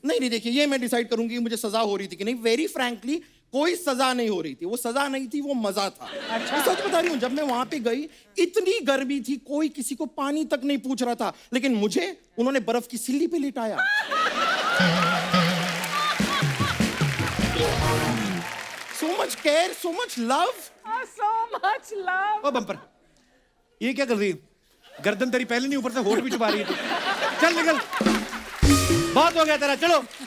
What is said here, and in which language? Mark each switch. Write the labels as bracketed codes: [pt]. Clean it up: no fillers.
[hi] नहीं नहीं, देखिए ये मैं डिसाइड करूंगी मुझे सजा हो रही थी कि नहीं। [en] very frankly [hi] कोई सजा नहीं हो रही थी, वो सजा नहीं थी, वो मजा था। अच्छा। मैं सच बता रही हूँ, जब मैं वहां पे गई इतनी गर्मी थी, कोई किसी को पानी तक नहीं पूछ रहा था, लेकिन मुझे उन्होंने बर्फ की सिल्ली पे लिटाया। [en] So much care, so much love. So much love. [hi] ओ बम्पर, ये क्या कर रही है? गर्दन तेरी पहले नहीं, ऊपर से होठ भी छुपा रही है तू। चल निकल, बहुत हो गया तेरा, चलो।